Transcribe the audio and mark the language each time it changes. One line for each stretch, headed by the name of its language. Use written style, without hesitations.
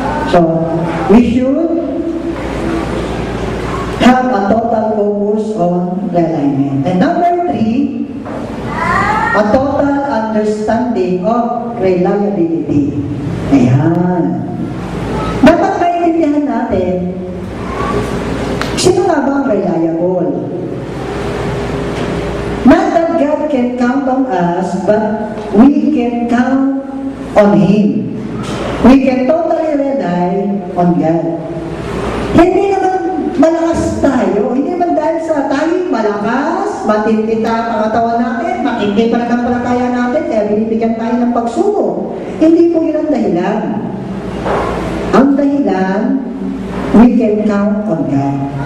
English: So, we should have a total focus on realignment. And number 3, a total understanding of reliability.
Filipino: Ayan. Dapat maintindihan natin, sino nga ba ang reliable?
English: Not that God can count on us, but we can count on Him. We can totally rely on God.
Filipino: Hindi naman malakas tayo, hindi naman dahil sa tayo malakas, matindi tayo ang katawan natin, matindi pa naman palataya natin, kaya binibigyan tayo ng pagsubok. Hindi po yun ang dahilan. Ang dahilan,
English: we can count on God.